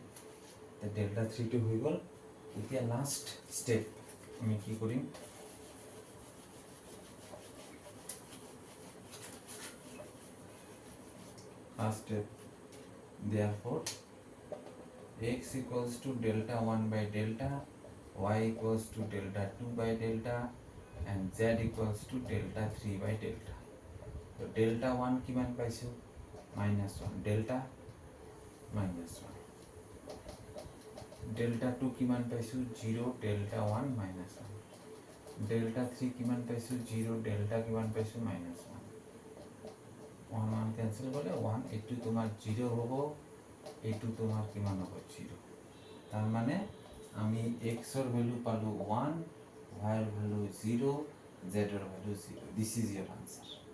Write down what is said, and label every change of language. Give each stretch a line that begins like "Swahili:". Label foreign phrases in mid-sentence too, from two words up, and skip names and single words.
Assamese: ডেল্টা 3টো হৈ গ'ল। এতিয়া লাষ্ট ষ্টেপ আমি কি কৰিম, ফাৰ্ষ্ট ষ্টেপ,
English: therefore x equals to delta 1 by delta, y equals to delta 2 by delta, and z equals to delta 3 by delta. So delta
Assamese: 1 কিমান পাইছো -1, delta -1, ডেল্টা 2 কিমান পাইছোঁ 0 ডেল্টা 1 মাইনাছ 1 ডেল্টা 3 কিমান পাইছোঁ 0 ডেল্টা কিমান পাইছোঁ মাইনাছ 1 1 1 কেঞ্চেল কৰিলে 1 এইটো তোমাৰ 0 হ'ব এইটো তোমাৰ কিমান হ'ব 0 তাৰ মানে আমি এক্সৰ ভ্যালু পালো 1 y ৰ ভ্যালু 0 z ৰ ভ্যালু 0
English: this is your answer